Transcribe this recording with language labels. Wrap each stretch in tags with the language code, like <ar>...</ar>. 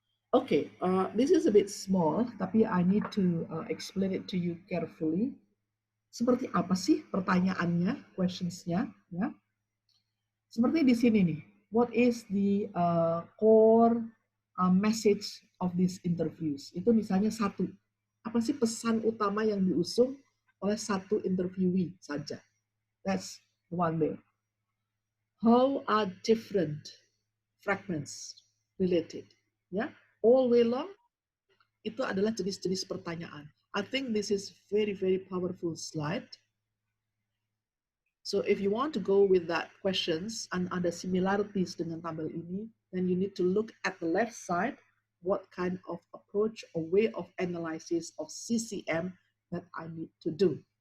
<en>Okay, this is a bit small,</en> <id>tapi</id> <en>I need to explain it to you carefully.</en> <id>Seperti apa sih pertanyaannya, questionsnya? Ya. Seperti di sini nih.</id> <en>what is the core message of these interviews.</en> <id>Itu misalnya satu, apa sih pesan utama yang diusung oleh satu interviewee saja.</id> <en>That's one there. How are different fragments related?</en> <id>Ya,</id> <en>all way long</en> <id>itu adalah jenis-jenis pertanyaan.</id> <en>I think this is very powerful slide. So if you want to go with that questions and ada similarities</en> <id>dengan tabel ini,</id> <en>then you need to look at the left side, what kind of approach or way of analysis of CCM that I need to do.</en>